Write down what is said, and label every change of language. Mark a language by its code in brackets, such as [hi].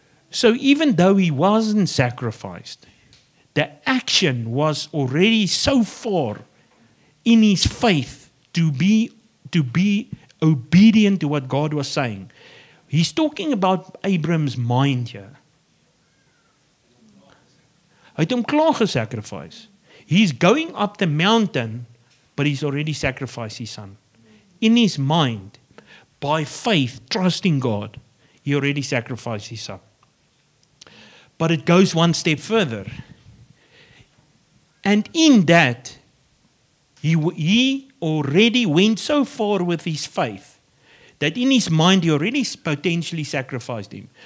[en] So even though he wasn't sacrificed, the action was already so far in his faith to be obedient to what God was saying. He's talking about Abraham's mind here. [af] Hy het hom klaar gesacrifice. [en] He's going up the mountain, but he's already sacrificed his son. In his mind, by faith, trusting God, he already sacrificed his son. But it goes one step further. And in that, he already went so far with his faith that in his mind he already potentially sacrificed him.